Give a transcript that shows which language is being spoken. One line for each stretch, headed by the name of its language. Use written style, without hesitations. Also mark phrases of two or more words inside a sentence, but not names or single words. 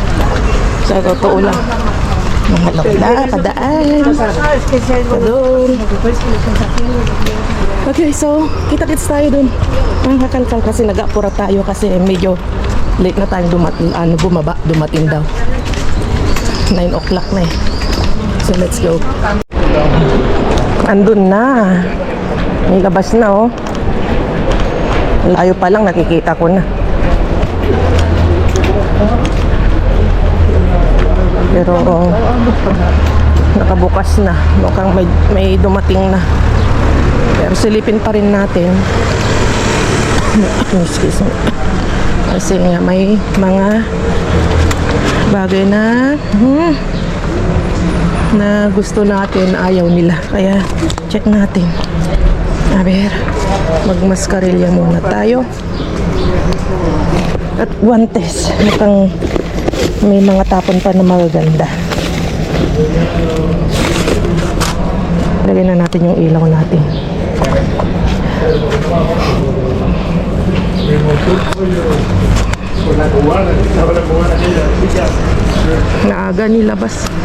Filipino: Sa totoo lang. Mga lola, padaan. Padun. Okay, so, kita-kits tayo dun. Mga kakalkal kasi nag-apura tayo kasi medyo late na tayong dumating daw. 9 o'clock na eh. So,
English: let's go.
Filipino: Andun na. May labas na oh. Layo pa lang, nakikita ko na. Pero nakabukas na. Mukhang may dumating na. Pero silipin pa rin natin.
English: Excuse me.
Filipino: Kasi nga may mga bagay na na gusto natin, ayaw nila. Kaya check natin.
Spanish: A ver,
Filipino: magmascarilya muna tayo. At guantes. Mukhang may mga tapon pa na magaganda. Lagyan na natin yung ilaw natin. Naaga nilabas.